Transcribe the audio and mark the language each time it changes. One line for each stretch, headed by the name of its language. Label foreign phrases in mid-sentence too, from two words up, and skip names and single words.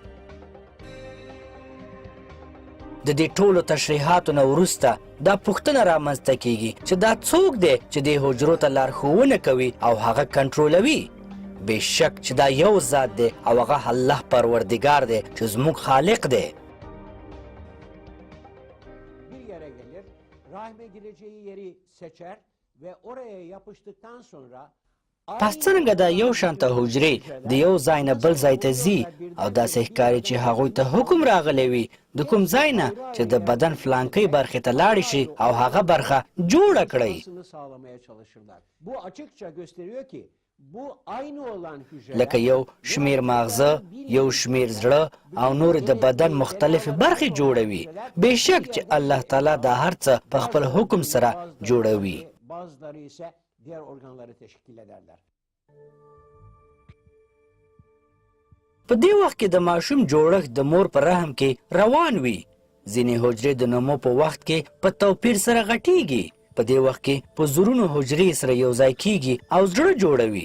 Pashto: د دې ټولو تشریحاتو نه وروسته دا پوښتنه رامنځته کیږي چې دا څوک دی چې دې حجرو ته لارښوونه کوي او هغه کنټرولوي. بېشک چې دا یو ذات دی او هغه الله پروردگار دی چې زموږ خالق دی.
Turkish: Bir yere gelir, rahme gireceği yeri seçer ve oraya yapıştıktan sonra
Pashto: پس څرنګه دا یو شانته حجرې د یو ځای نه بل ځای ته ځي، او داسې ښکاري چې هغوی ته حکم راغلی وي د کوم ځای نه چې د بدن فلانکۍ برخې ته لاړې شي او هغه برخه جوړه کړئ.
Turkish: sağlamaya çalışırlar. Bu açıkça gösteriyor ki Bu aynı olan hücreler
Pashto: لکه یو شمیر ماغزه، یو شمیر زړه او نور د بدن مختلفې برخې جوړوي. بېشک چې الله تعالی دا هر څه په خپل حکم سره جوړوي.
Turkish: Bazıları ise diğer organları teşkil ederler.
Pashto: په دې وخت کې د ماشوم جوړښت د مور په رحم کې روان وي. ځینې حجرې د نمو په وخت کې په توپیر سره غټیږي. په دې وخت کې په زرونو حجرې سره یو ځای کیږي او زړه جوړوي.